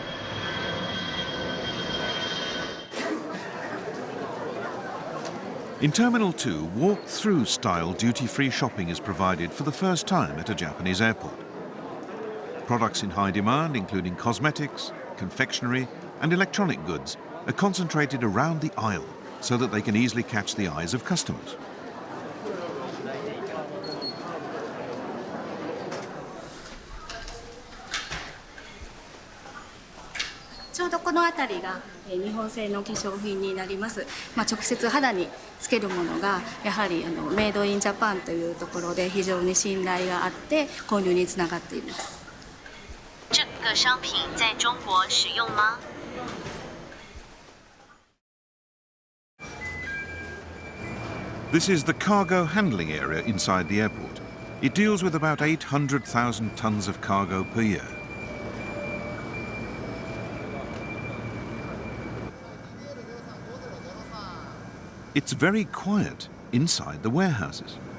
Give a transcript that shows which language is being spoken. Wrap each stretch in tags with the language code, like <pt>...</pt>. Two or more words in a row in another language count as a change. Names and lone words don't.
<en>In Terminal 2, walk-through style duty-free shopping is provided for the first time at a Japanese airport. Products in high demand, including cosmetics, confectionery, and electronic goods, are concentrated around the aisle so that they can easily catch the eyes of customers.</en> <ja>ちょうどこの辺りが日本製の化粧品になります。直接肌につけるものがやはり</ja> <en>made in Japan</en> <ja>というところで非常に信頼があって購入につながっています。</ja> <zh>这个商品在中国使用吗？</zh> <en>This is the cargo handling area inside the airport. It deals with about 800,000 tons of cargo per year. It's very quiet inside the warehouses.</en>